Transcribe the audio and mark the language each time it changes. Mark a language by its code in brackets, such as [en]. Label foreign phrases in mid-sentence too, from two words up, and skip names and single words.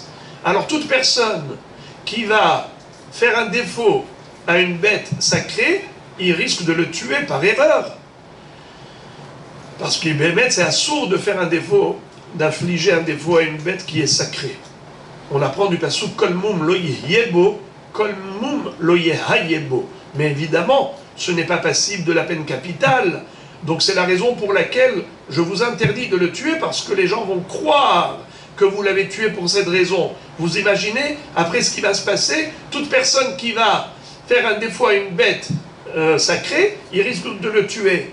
[fr] Alors toute personne qui va faire un défaut à une bête sacrée, il risque de le tuer par erreur. Parce qu'il c'est assourd de faire un défaut, d'infliger un défaut à une bête qui est sacrée. On apprend du passouk [he] כל מום לא יהיה בו, כל מום לא יהיה בו. [fr] Mais évidemment, ce n'est pas passible de la peine capitale. Donc c'est la raison pour laquelle je vous interdis de le tuer, parce que les gens vont croire que vous l'avez tué pour cette raison. Vous imaginez, après ce qui va se passer, toute personne qui va faire un défaut à une bête sacrée, il risque de le tuer.